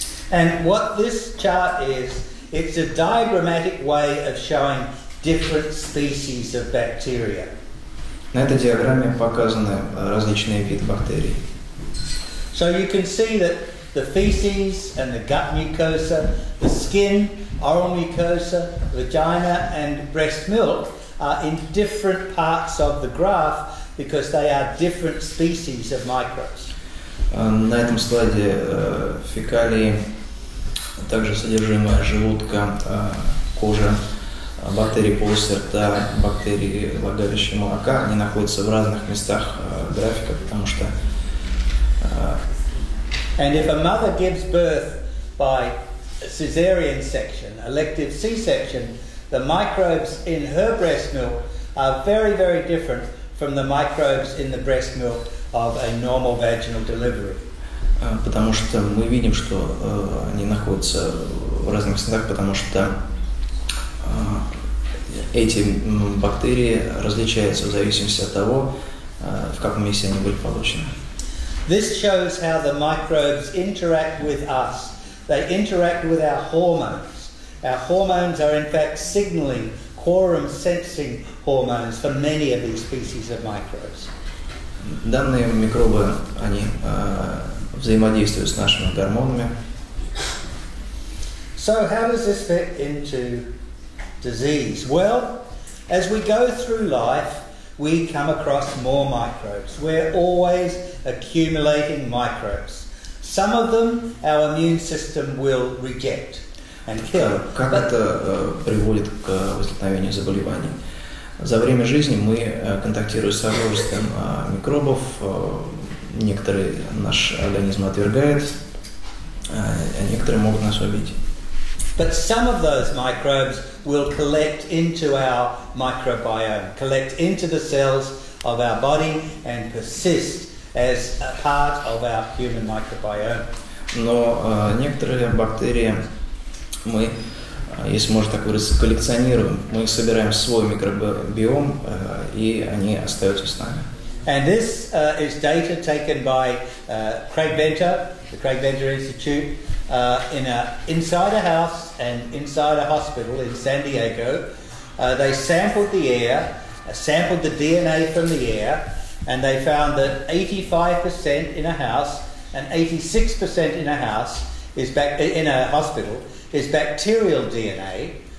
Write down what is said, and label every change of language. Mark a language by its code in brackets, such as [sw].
[en] And what this chart is, it's a diagrammatic way of showing different species of bacteria. [ru] На этой диаграмме показаны различные виды бактерий. [en] So you can see that the feces and the gut mucosa, the skin, oral mucosa, vagina and breast milk are in different parts of the graph because they are different species of microbes. [ru] На этом слайде фекалии, также содержимое желудка, кожи, бактерии полости рта, бактерии влагалища молока, они находятся в разных местах графика, потому что [en] And if a mother gives birth by a cesarean section, elective C-section, the microbes in her breast milk are very, very different from the microbes in the breast milk of a normal vaginal delivery. [ru] Потому что мы видим, что они находятся в разных местах, потому что эти бактерии различаются в зависимости от того, в каком месте они были получены. [en] This shows how the microbes interact with us. They interact with our hormones. Our hormones are in fact signaling quorum sensing hormones for many of these species of microbes. [ru] Данные микробы, они взаимодействуют с нашими гормонами. [en] So how does this fit into disease? Well, as we go through life, we come across more microbes. We're always accumulating microbes. Some of them our immune system will reject and kill. [ru] Как это приводит к возникновению заболеваний? За время жизни мы контактируем с множеством микробов. Некоторые наш организм отвергает, а некоторые могут нас убить. [en] But some of those microbes will collect into our microbiome, collect into the cells of our body and persist as a part of our human microbiome. [ru] Но некоторые бактерии мы, если можно так выразиться, коллекционируем. Мы их собираем в свой микробиом, и они остаются с нами. [en] And this is data taken by Craig Venter, the Craig Venter Institute, inside a house and inside a hospital in San Diego. They sampled the air, sampled the DNA from the air, and they found that 85% in a house and 86% in a house in a hospital is bacterial DNA.